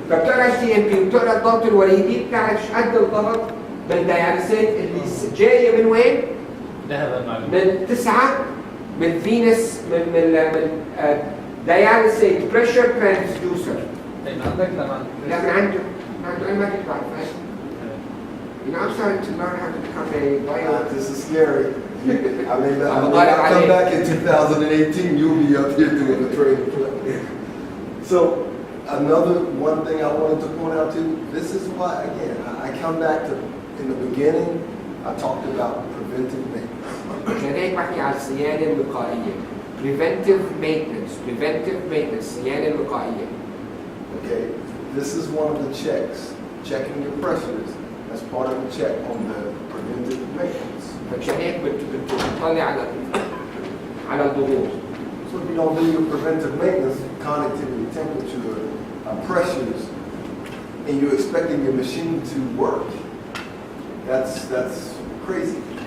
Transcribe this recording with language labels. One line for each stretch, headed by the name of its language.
Arabic: فبتقرا التي ام بي وبتقرا الضغط الوريدي، بتعرف ايش قد الضغط بالدياليسيت اللي جايه من وين؟ من 9 من فينس من دياليسيت بريشر ترانسدوسر. طيب عندك لا من عنده انا ما كنت بعرف.
English: You know, I'm starting to learn how to become a bio. This is scary. I mean, I'll come back in 2018, you'll be up here doing the training. So, one thing I wanted to point out too, this is why, again, I come back to, in the beginning, I talked about preventive maintenance.
Arabic: عشان هيك بحكي على الصيانة الوقائية. Preventive maintenance, الصيانة الوقائية.
English: Okay, this is one of the checks, checking your pressures. That's part of the check on the preventive maintenance.
Arabic: فعشان هيك بتطلع على الضغوط.
English: So if you don't do your preventive maintenance, connectivity, temperature, pressures, and you're expecting your machine to work, that's crazy.